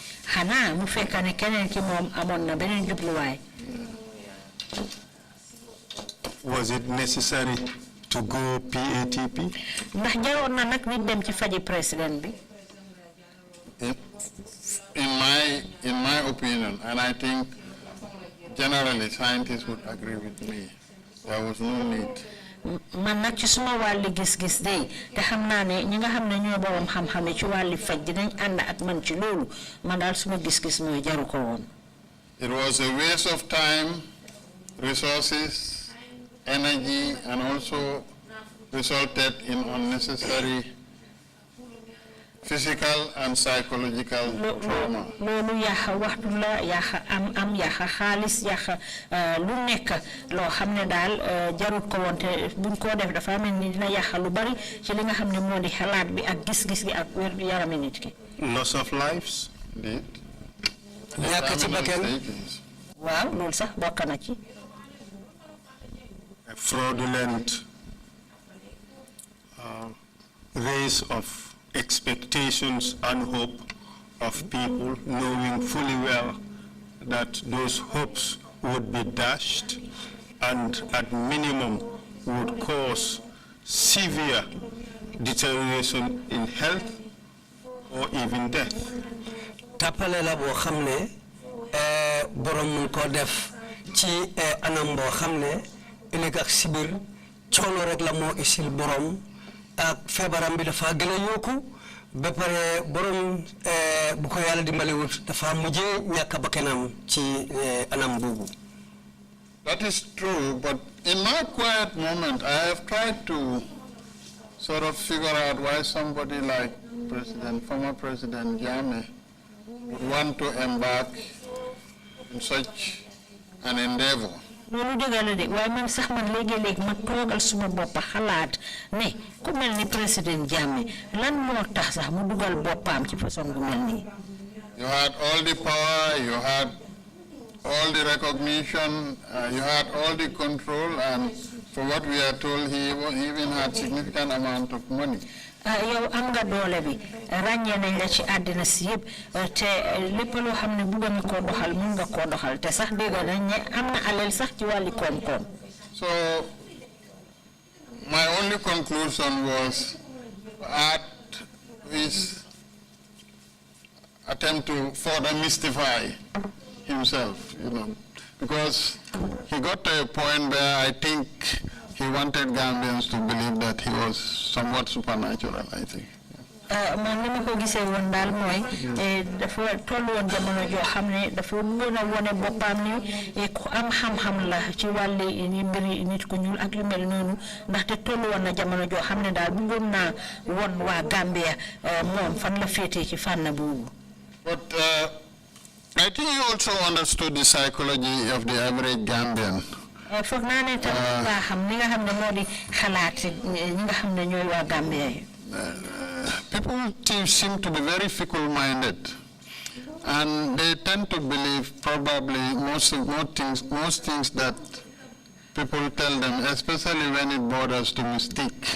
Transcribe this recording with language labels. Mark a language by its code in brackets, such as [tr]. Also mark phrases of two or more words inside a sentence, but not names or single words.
[en] Was it necessary to go PATP? in my opinion, and I think generally scientists would agree with me, there was no need. [wo] Man nag ci suma wàlli gis-gis day te xam naa ne ñi nga xam ne ñoo borom xam-xame ci wàlli faj dinañ ànd ak man ci loolu man daal suma gis-gis mooy jaru ko woon. [en] It was a waste of time, resources, energy, and also resulted in unnecessary physical and psychological trauma. [wo] Loolu yaxa waxtu la yaxa am yaxa xaalis yaxa lu nekk loo xam ne daal jarut ko woon te buñ ko def dafa mel ni dina yaxa lu bari ci li nga xam ne moo di xalaat bi ak gis-gis gi ak wér gu yarami nit ki. [en] Loss of lives. Indeed. [wo] ñàkk ci bakkan. waaw loolu sax bokk na ci. [en] A fraudulent raise of expectations and hope of people, knowing fully well that those hopes would be dashed and at minimum would cause severe deterioration in health or even death. [wo] Tapale la bo xamne borom mun ko def ci anam bo xamne ëlëk ak sibir coono rek la moo isil borom ak feebaram bi dafa gën a yokku ba pare borom bu ko yàlla dimbalewut dafa mujjee ñàkk bakkanam ci anam boobu. [en] That is true, but in my quiet moment, I have tried to sort of figure out why somebody like former President Jammeh would want to embark in such an endeavor. [wo] Loolu dëgg la de waaye man sax man léegi-léegi ma toogal suma bopp xalaat ne ku mel ni président Jammeh lan moo tax sax mu dugal boppam ci façon gu mel nii. [en] You had all the power, you had all the recognition, you had all the control, and for what we are told, he even had significant amount of money. [wo] yow am nga doole bi ràññee nañ la ci àddina si yëpp te lépp loo xam ne bëgg nga koo doxal mun nga koo doxal te sax dégg nañ ne am na alal sax ci wàlli koom-koom. [en] So my only conclusion was at his attempt to further mystify himself, because he got to a point where I think he wanted Gambians to believe that he was somewhat supernatural, I think. [wo] Man li ma ko gisee woon daal mooy dafa toll woon jamono joo xam ne dafa mën a wone boppam ni ku am xam-xam la ci wàlli mbiri nit ku ñuul ak yu mel noonu ndaxte toll woon na jamono joo xam ne daal bëggoon naa won waa Gambia moom fan la féetee ci fànn boobu. [en] But I think he also understood the psychology of the average Gambian. [wo] Foog naa ne tamit nga xam ni nga xam ne moo di xalaat ñi nga xam ne ñooy waa Gambia yi. [en] People seem to be very fickle-minded, and they tend to believe probably most things that people tell them, especially when it borders to mystique.